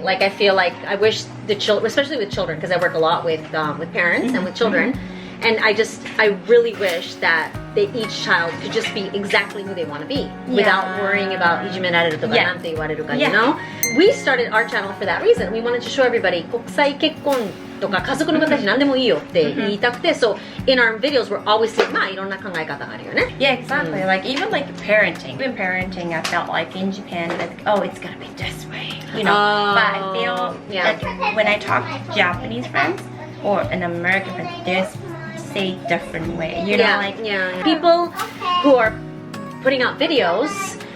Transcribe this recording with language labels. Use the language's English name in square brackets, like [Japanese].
[English] Like I feel like I wish the children, especially with children, because I work a lot with parents and with children, and I really wish that each child could just be exactly who they want to be without worrying about [Japanese] ijime nareru to ka nante iwareru ka, [English] you know? We started our channel for that reason. We wanted to show everybody [Japanese] 国際結婚とか家族の形何でもいいよって言いたくて、 [English] so in our videos we're always saying [Japanese] まあいろんな考え方があるよね。 [English] Yeah, exactly. Like even like parenting. Even parenting, I felt like in Japan, like oh, it's gonna be this way, you know. But I feel like when I talk to Japanese friends or an American friend, they say different way. You know, like people who are putting out videos.